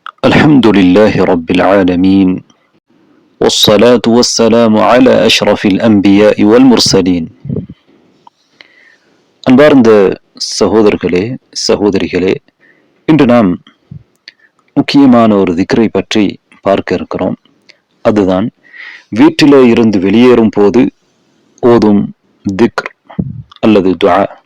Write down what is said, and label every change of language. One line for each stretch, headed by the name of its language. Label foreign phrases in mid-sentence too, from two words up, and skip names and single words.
Arabic: الحمد لله رب العالمين والصلاة والسلام على أشرف الأنبياء والمرسلين.
Tamil: அன்பார்ந்த சகோதரர்களே சகோதரிகளே, இன்று நாம் முக்கியமான ஒரு திக்ரை பற்றி பார்க்க இருக்கிறோம். அதுதான் வீட்டிலே இருந்து வெளியேறும் போது ஓதும் திக்ர் அல்லது துஆ.